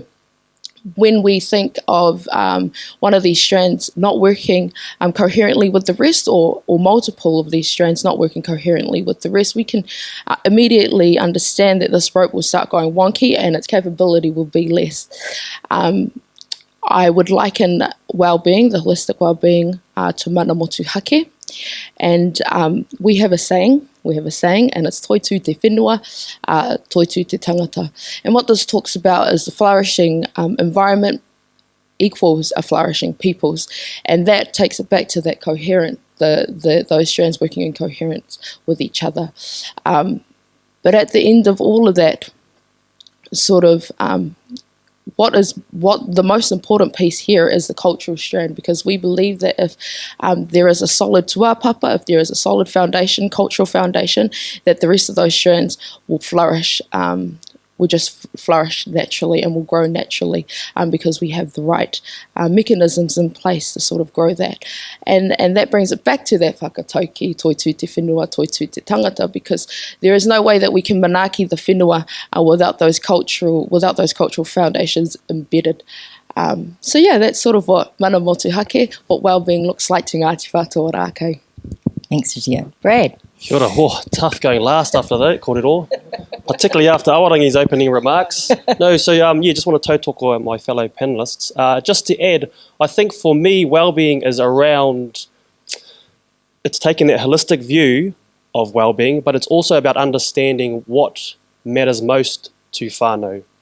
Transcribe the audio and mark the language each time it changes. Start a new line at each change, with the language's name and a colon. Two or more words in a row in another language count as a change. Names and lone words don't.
English: When we think of one of these strands not working coherently with the rest, or multiple of these strands not working coherently with the rest, we can immediately understand that this rope will start going wonky and its capability will be less. I would liken well-being, the holistic well-being, to
Māori: mana motu hake.
English: And we have a saying, and it's
Māori: toi tū te whenua, toi tū te tangata.
English: And what this talks about is the flourishing environment equals a flourishing peoples. And that takes it back to that coherent, those strands working in coherence with each other. But at the end of all of that, sort of what the most important piece here is the cultural strand, because we believe that if there is a solid
Māori: tuapapa,
English: if there is a solid foundation, cultural foundation, that the rest of those strands will flourish, will just flourish naturally and will grow naturally, because we have the right mechanisms in place to sort of grow that. And that brings it back to that whakatauki,
Māori: toi tū te whenua, toi tū te tangata,
English: because there is no way that we can
Māori: manaki the whenua
English: without those cultural foundations embedded. So yeah, that's sort of what
Māori: mana motu hake,
English: what well-being looks like to
Māori: Ngāti Whātua Ōrākei.
English: Thanks, Gio. Brad.
Māori: Kia ora.
English: Tough going last after that, kōrero. Particularly after Awarangi's opening remarks. No, so just want to tautoko my fellow panellists. Just to add, I think for me, well-being is around, it's taking that holistic view of well-being, but it's also about understanding what matters most to whānau.